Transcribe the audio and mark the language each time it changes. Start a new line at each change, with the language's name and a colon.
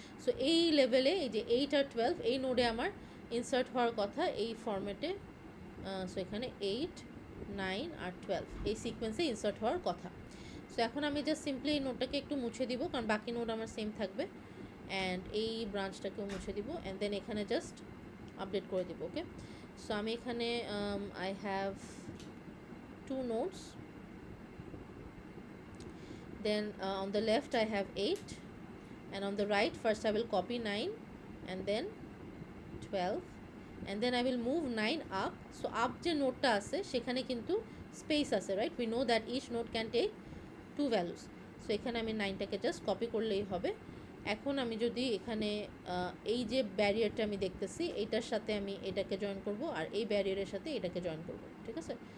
Bangla: So এই লেভেলে এই যে 8 আর 12 এই নোডে আমার ইনসার্ট হওয়ার কথা এই ফরম্যাটে। সো এখানে 8, 9 আর 12 এই সিকোয়েন্সে ইনসার্ট হওয়ার কথা। সো এখন আমি জাস্ট সিম্পলি এই নোটটাকে একটু মুছে দিব, কারণ বাকি নোট আমার সেম থাকবে, অ্যান্ড এই ব্রাঞ্চটাকেও মুছে দিব, অ্যান্ড দেন এখানে জাস্ট আপডেট করে দিব। ওকে, সো আমি এখানে
English: I have 2 nodes, then on the left I have 8, and on the right first I will copy 9 and then 12, and then I will move 9 up.
Bangla: So up যে নোটটা আছে সেখানে কিন্তু স্পেস আছে, right?
English: We know that each node can take 2 values.
Bangla: So এখানে আমি 9টাকে just copy করলেই হবে। এখন আমি যদি এখানে এই যে ব্যারিয়ারটা আমি দেখতেছি এইটার সাথে আমি এটাকে জয়েন করব, আর এই ব্যারিয়ারের সাথে এটাকে জয়েন করব, ঠিক আছে?